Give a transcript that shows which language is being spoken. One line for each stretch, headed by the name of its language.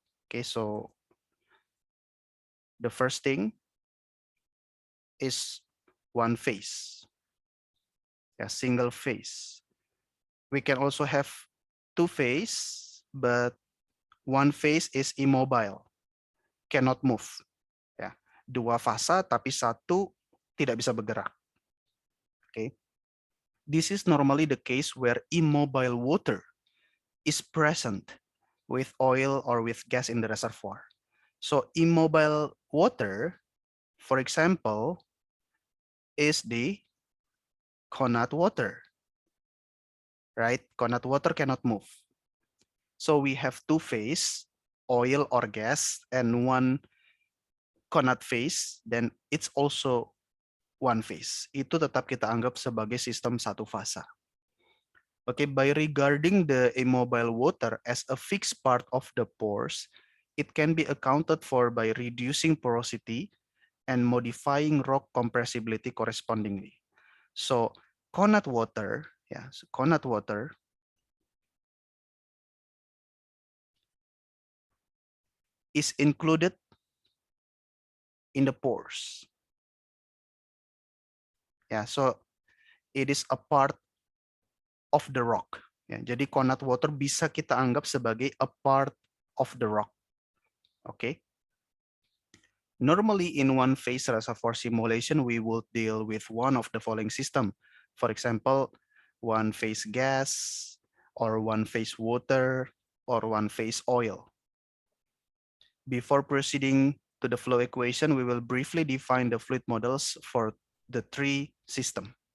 English: Okay, so the first thing is one phase, a single phase. We can also have two phase, but one phase is immobile, cannot move.
Indonesian: Ya, dua fasa tapi satu tidak bisa bergerak.
English: Okay. This is normally the case where immobile water is present with oil or with gas in the reservoir. So immobile water, for example, is the Conat water, right? Conat water cannot move. So we have two phase, oil or gas, and one Conat phase, then it's also one phase.
Indonesian: Itu tetap kita anggap sebagai sistem satu fasa.
English: Okay, by regarding the immobile water as a fixed part of the pores, it can be accounted for by reducing porosity and modifying rock compressibility correspondingly. So Conat water, Conat water is included in the pores. Yeah, so it is a part of the rock.
Indonesian: Ya, jadi Conat water bisa kita anggap sebagai
English: a part of the rock. Okay. Normally, in one-phase reservoir simulation, we will deal with one of the following system. For example, one-phase gas, or one-phase water, or one-phase oil. Before proceeding to the flow equation, we will briefly define the fluid models for the three systems.